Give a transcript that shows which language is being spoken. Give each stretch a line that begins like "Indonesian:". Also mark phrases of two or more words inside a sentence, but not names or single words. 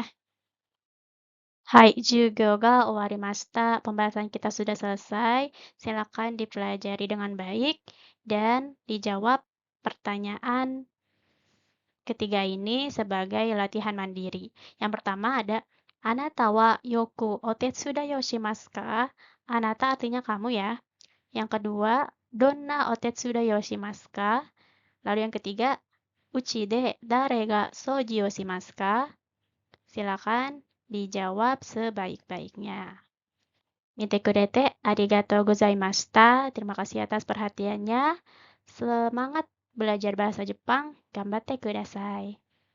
Japanese: はい、授業が終わりました.
Indonesian: Pembahasan kita sudah selesai. Silakan dipelajari dengan baik dan dijawab pertanyaan ketiga ini sebagai latihan mandiri. Yang pertama ada
Japanese: あなたはよくお手伝いをしますか?
Indonesian: Anata artinya kamu ya. Yang kedua,
Japanese: どんなお手伝いをしますか?
Indonesian: Lalu yang ketiga,
Japanese: うちで誰が掃除をしますか?
Indonesian: Silakan dijawab sebaik-baiknya.
Japanese: 見てくれてありがとうございました.
Indonesian: Terima kasih atas perhatiannya. Semangat belajar bahasa Jepang.
Japanese: 頑張ってください.